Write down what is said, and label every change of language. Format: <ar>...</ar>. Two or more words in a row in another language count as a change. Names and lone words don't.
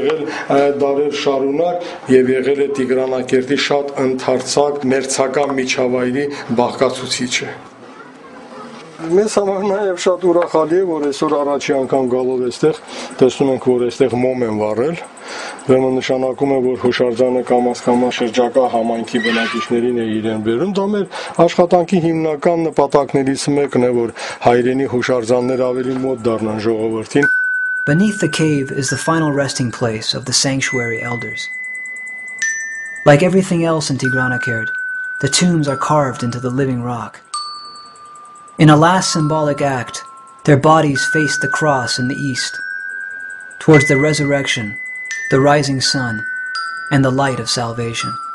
<hy>եղել դարեր շարունակ եւ եղել է Տիգրանակերտի շատ ընդարձակ մերձակա միջավայրի բաղկացուցիչը։ Մեզ համար նաև շատ ուրախալի է, որ այսօր առաջի անգամ գալով այստեղ տեսնում ենք, որ այստեղ մոմ են վառել, ուրեմն նշանակում է, որ հուշարձանը կամաց-կամաց շրջակա համայնքի բնակիչներին է իրեն բերում, դա մեր աշխատանքի հիմնական նպատակներից մեկն է, որ հայրենի հուշարձաններ ավելի մոտ դառնան ժողովրդին։</hy> <en>Beneath the cave is the final resting place of the sanctuary elders. Like everything else in Tigranakert, the tombs are carved into the living rock. In a last symbolic act, their bodies face the cross in the east, towards the resurrection, the rising sun, and the light of salvation.</en>